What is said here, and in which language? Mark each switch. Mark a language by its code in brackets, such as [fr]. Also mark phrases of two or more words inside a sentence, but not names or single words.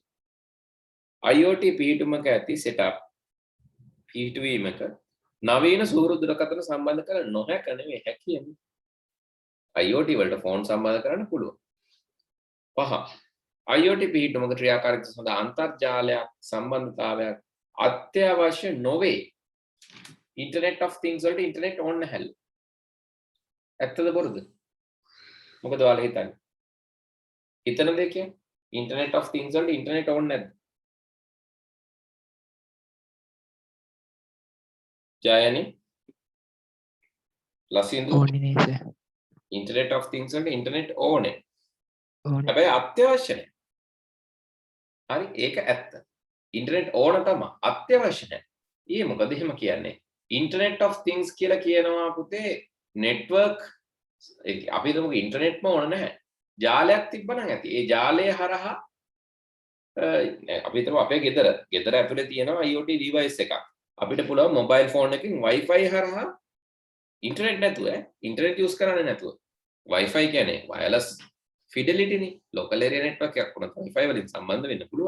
[si] IoT පිහිටුමක ඇති setup පිහිටුවීමක නවීන සූරු දුරකථන සම්බන්ධ කර නොහැක නෙමෙයි හැකියනේ. IoT වලට ෆෝන් සම්බන්ධ කරන්න පුළුවන්. 5 IoT පිහිටුමක ක්‍රියාකාරීත්වය සඳහා අන්තර්ජාලයක් සම්බන්ධතාවයක් අත්‍යවශ්‍ය නොවේ. [en] Internet of Things [si] වලට ඉන්ටර්නෙට් ඕන නැහැලු. ඇත්තද බොරුද? මොකද ඔයාලා හිතන්නේ? හිතන දෙයක් කියන්නේ [en] Internet of Things [si] වලට ඉන්ටර්නෙට් ඕන නැද්ද? ජයනි ලසින්දු ඕනේ නේද? [en] Internet of Things [si] වලට ඉන්ටර්නෙට් ඕනේ. ඕනේ. හැබැයි අත්‍යවශ්‍ය නැහැ. හරි ඒක ඇත්ත. ඉන්ටර්නෙට් ඕන තමයි අත්‍යවශ්‍ය නැහැ. ඊයේ මොකද එහෙම කියන්නේ? [en] Internet of Things [si] කියලා කියනවා පුතේ network අපි හිතමු ඉන්ටර්නෙට්ම ඕන නැහැ. ජාලයක් තිබ්බනම් ඇති. ඒ ජාලය හරහා අපි හිතමු අපේ ගෙදර ඇතුලේ තියෙනවා IoT device එකක්. අපිට පුළුවන් මොබයිල් ෆෝන් එකකින් Wi-Fi හරහා ඉන්ටර්නෙට් නැතුව ඉන්ටර්නෙට් යූස් කරන්නේ නැතුව Wi-Fi කියන්නේ [en] wireless fidelity [si] නේ [en] local area network [si] එකක් වුණත් Wi-Fi වලින් සම්බන්ධ වෙන්න පුළුවන්.